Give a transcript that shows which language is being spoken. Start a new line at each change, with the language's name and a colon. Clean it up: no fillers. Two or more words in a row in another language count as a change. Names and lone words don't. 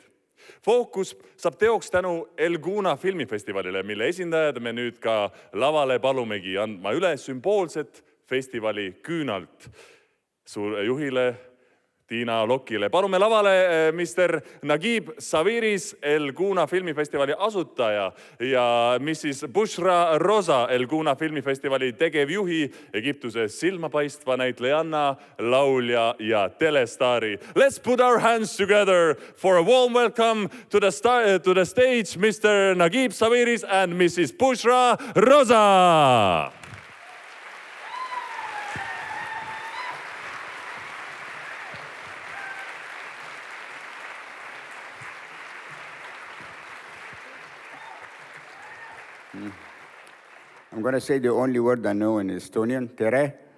Estonian: Fookus saab teoks tänu El Guna filmifestivalile, mille esindajad me nüüd ka lavale palumegi andma üle sümboolset festivali küünalt juhile Tiina Lokile. Palume lavale Mr. Nagib Saviris, El Guna filmifestivali asutaja ja Mrs. Bushra Rosa, El Guna filmifestivali tegevjuhi, Egiptuse silmapaistva näitlejanna, laulja ja telestaari.
English: Let's put our hands together for a warm welcome to the stage Mr. Nagib Saviris and Mrs. Bushra Rosa. I'm going to say the only word I know in Estonian, tere.